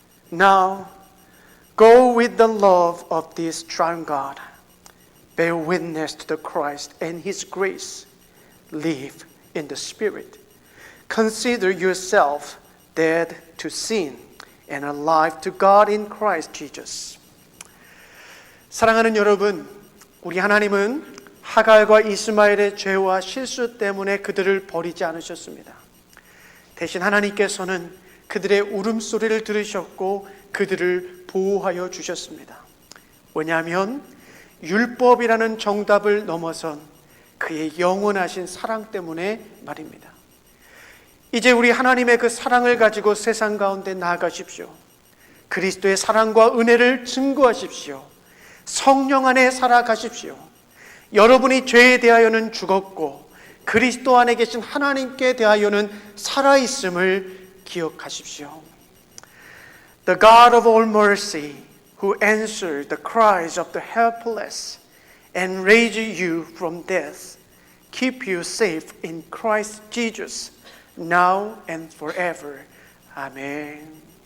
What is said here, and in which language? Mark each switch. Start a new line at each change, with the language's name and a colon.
English: Now, go with the love of this triune God. Bear witness to the Christ and His grace. Live in the Spirit. Consider yourself dead to sin and alive to God in Christ Jesus.
Korean: 사랑하는 여러분, 우리 하나님은 하갈과 이스마엘의 죄와 실수 때문에 그들을 버리지 않으셨습니다. 대신 하나님께서는 그들의 울음소리를 들으셨고 그들을 보호하여 주셨습니다. 왜냐하면 율법이라는 정답을 넘어선 그의 영원하신 사랑 때문에 말입니다. 이제 우리 하나님의 그 사랑을 가지고 세상 가운데 나아가십시오. 그리스도의 사랑과 은혜를 증거하십시오. 성령 안에 살아가십시오. 여러분이 죄에 대하여는 죽었고 그리스도 안에 계신 하나님께 대하여는 살아있음을 기억하십시오.
English: The God of all mercy, who answered the cries of the helpless and raised you from death, keep you safe in Christ Jesus, now and forever. Amen.